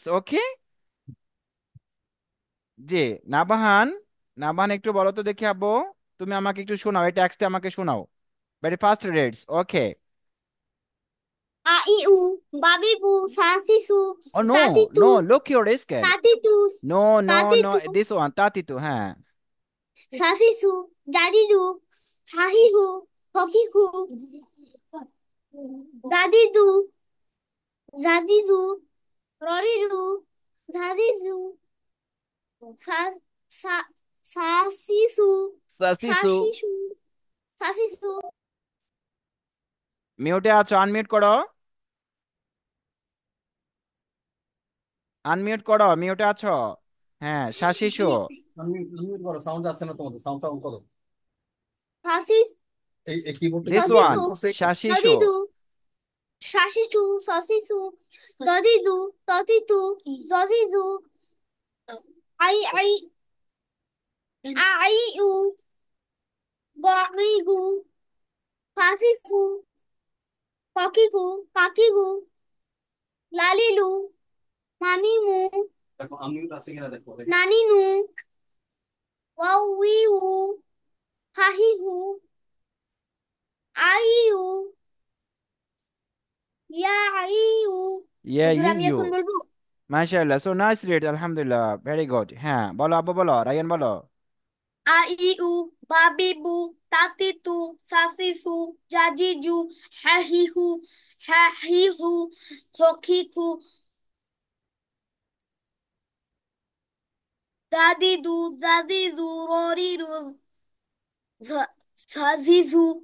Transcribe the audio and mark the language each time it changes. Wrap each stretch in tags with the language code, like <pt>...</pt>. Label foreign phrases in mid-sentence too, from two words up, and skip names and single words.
<bn>ওকে। জি। নাবাহান, নাবাহান একটু বলো তো দেখি আব্বু। তুমি আমাকে একটু শোনাও, এই টেক্সটে আমাকে শোনাও।</bn> <en>very first reads. ওকে। আ ই উ বাবি বু সাসি সু oh no, তাতি তু নো, look your scale. তাতি তু No, no, তাতি no, তু this one, তাতিতু, হ্যাঁ। সাসি সু দাদি দু হাহি হু হকি হু দাদি দু দাদি দু ররি দু দাদি দু সা সা সাসি সু সাসিসু। সাসি সু সাসি সু</en> <bn>মিউটে আছো, আনমিউট করো। আনমিউট করো, মিউটে আছো। হ্যাঁ, শাশিশু। আনমিউট করো, সাউন্ড যাচ্ছে না তোমাদের, সাউন্ডটা অন করো। সাসি এই কিবোর্ডটা কি</bn> <en>দিস</en> <bn>তুমি সাসি</bn> <en>ওয়ান, সু</en> <bn>অন করছো? শাশিশু। দাদি দু শাশিসু সসিসু দদিদু ততিতু জজিজু আই আই আই উ গইগু কাফিফু ককিকু কাকিগু লালিলু মামিমু দেখো আনমিউট আছে কিনা দেখো। নানিনু ওয়াউইউ হাহিহু আইউ ইয়াইউ। ইয়ে হুজুর ইউ আমি ইউ। এখন বলবো।</bn> <en>মাশাআল্লাহ, so nice read, আলহামদুলিল্লাহ, very good.</en> <bn>হ্যাঁ বলো আব্বু, বলো, রায়ান বলো। আইউ বাবিবু তাতিতু সাসিসু জাজিজু হাহিহু হাহিহু হকিকু দাদিদু দাদিদু ররিরু সাজিজু</bn>